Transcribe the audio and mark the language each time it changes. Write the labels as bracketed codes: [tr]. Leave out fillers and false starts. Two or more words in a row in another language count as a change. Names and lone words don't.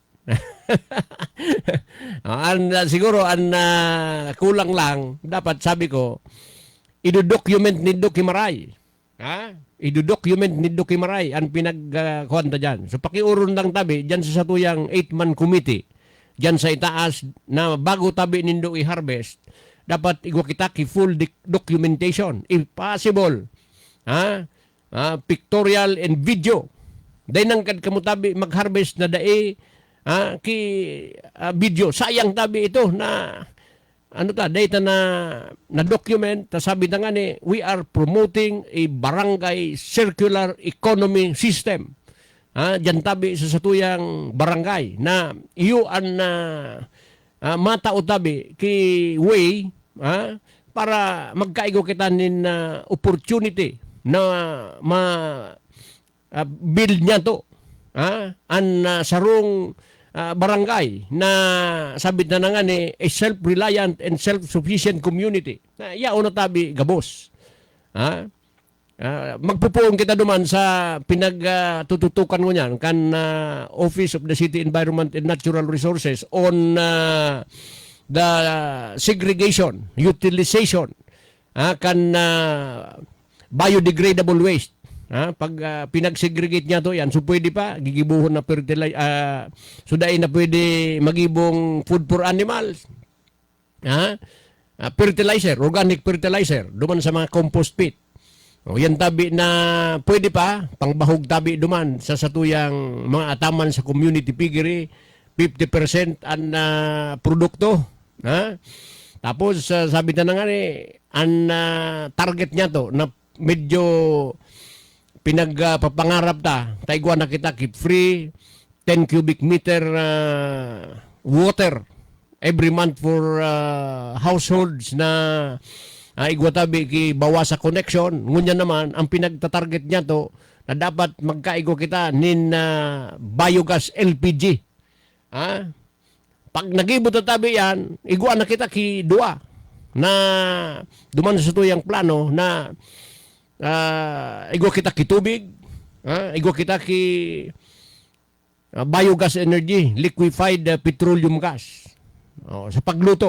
[bik] Siguro, kulang lang, dapat sabi ko, idodocument ni Kimaray. Ido-document ni Kimaray ang pinagkuhanta dyan. So pakiuron lang tabi dyan sa satuyang 8-man committee dyan sa itaas na bago tabi nindo i-harvest dapat igwa kita ki [en] full documentation if possible. Pictorial and video. [bik] Dahil nang kamo tabi mag-harvest na dae ki video. Sayang tabi ito na data na document, sabi na nga ni, [en] we are promoting a barangay circular economy system. [bik] Diyan tabi sa satuyang barangay na iyo an matao tabi ki way para magkaigo kita nin opportunity na build niya to. Sarong barangay na sabit na nga ni [en] a self-reliant and self-sufficient community. [bik] Yao na tabi gabos. Magpupuong kita duman sa pinagtututukan mo niyan kan Office of the City Environment and Natural Resources [en] on the segregation, utilization [bik] kan [en] biodegradable waste. [bik] Pag pinag-segregate niya to yan, so pwede pa, gigibuhon na fertilizer, so dahil na pwede magibong [en] food for animals. Fertilizer, organic fertilizer, [bik] duman sa mga [en] compost pit. [bik] Yan tabi na pwede pa, pangbahog tabi duman sa satuyang mga ataman sa [en] community piggery, [bik] 50% ang produkto. Tapos sabi na nga ni, ang target niya to na medyo pinagpapangarap taigwa na kita [en] keep free 10 cubic meter water every month for households [bik] na igwa tabi ki bawas sa connection. Ngunya naman ang pinagtatarget niya to na dapat magkaigo kita nin [en] biogas LPG. [bik] Pag nagibot na tabi yan, igwa na kita ki dua na duman sa tuyang plano na igwa kita ki tubig, igwa kita ki [en] biogas energy, liquefied petroleum gas [bik] sa pagluto.